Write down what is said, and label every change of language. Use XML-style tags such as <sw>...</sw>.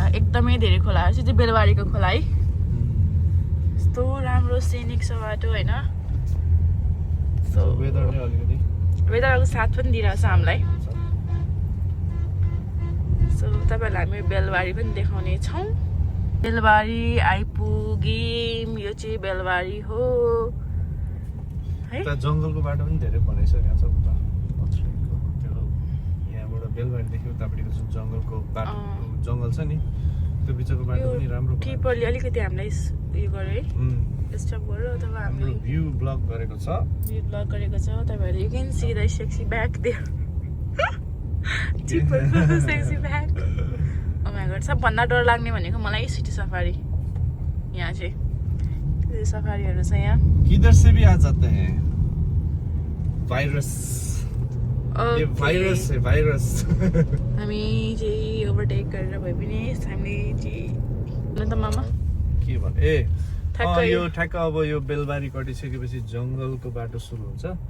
<ne>एकदमै धेरै खोलाहरू छ। त्यो बेलबारीको खोला है, यस्तो राम्रो सिनिक छ बाटो होइन। वेदरले अलिकति वेदरको साथ पनि दिइरहेछ हामीलाई। सो तपाईँहरूलाई हामी बेलबारी पनि देखाउने छौँ। बेलबारी आइपुग्यौँ, यो चाहिँ बेलबारी हो है। उता जङ्गलको बाटो पनि धेरै बनाइसकेको छ उता पथरीको त्यो यहाँबाट बेलबारीदेखि उतापट्टिको जुन जङ्गलको बाटो जङ्गल छ नि त्यो बिचको बाटो पनि राम्रो किपरले अलिकति हामीलाई उयो गर्यो है, डिस्टर्ब गर्यो। अथवा हामीले भ्यू ब्लक गरेको छ, तपाईँहरूले</ne> <en>You can see the sexy back there.</en> <ne>किपरको sexy back.</ne> <en>oh my God,</en> <ne>सबभन्दा डर लाग्ने भनेको मलाई सिटी सफारी। यहाँ चाहिँ सफारीहरू छ यहाँ।</ne> <hi>किधर से भी आ जाते हैं वायरस, ये वायरस है वायरस।</hi> <ne>हामी चाहिँ ओभरटेक गरेर भए पनि हामीले चाहिँ ल त मामा के भन्नु ए यो ठ्याक्क अब यो बेलबारी कटिसकेपछि जङ्गलको बाटो सुरु हुन्छ।</ne>